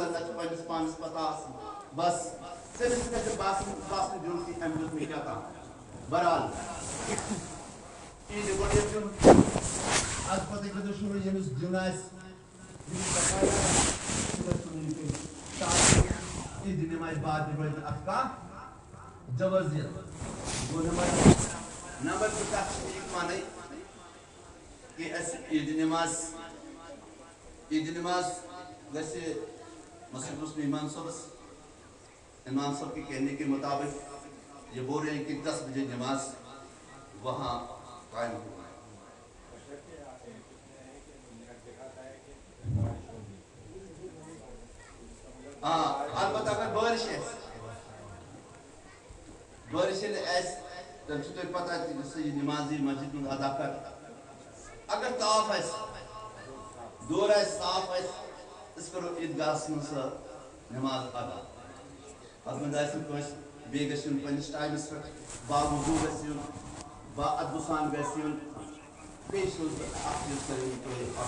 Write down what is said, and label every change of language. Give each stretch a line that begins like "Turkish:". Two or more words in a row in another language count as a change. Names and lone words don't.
Kashmiri: نہ چھِ پننِس پانس پتہ آسان بس تٔمِس گژھِ باسُن دیُن کہِ أمۍ دیُت مےٚ کیٛاہ تام بہرحال عیٖدِ گۄڈنیُک دیُن از پتہٕ ہیٚکہِ دۄشوٕے ییٚمِس دیُن آسہِ ییٚمِس بقایا آسہِ سُہ گژھِ ژھٕنُن یہِ تاکہِ عیٖدِ نٮ۪مازِ بعد تہِ روزِ نہٕ اتھ کانٛہہ جوازِیت گوٚو نمبر زٕ کتھ چھِ یہِ مانٕنۍ کہ اَسہِ عیٖدِ نٮ۪ماز
Urdu: گژھِ مسجد حسن امام صاحب کے کہنے کے مطابق یہ بول رہے ہیں کہ 10 بجے نماز وہاں قائم ہو
Kashmiri: البتہ اگر بارش آسہِ تیٚلہِ چھُ تۄہہِ پتہ سُہ یہِ نماز یی مسجد منٛز ادا کر اگر تاپھ آسہِ دور آسہِ صاف آسہِ أسۍ کرو عیٖدگاہس منٛز سۄ نماز ادا اتھ منٛز آسہِ نہٕ کٲنٛسہِ بیٚیہِ گژھِ یُن پننِس ٹایمس پٮ۪ٹھ باوضوٗ گژھِ یُن با ادبہٕ سان گژھِ یُن بیٚیہِ چھُس بہٕ اکھ چیٖز کٔرِو تُہۍ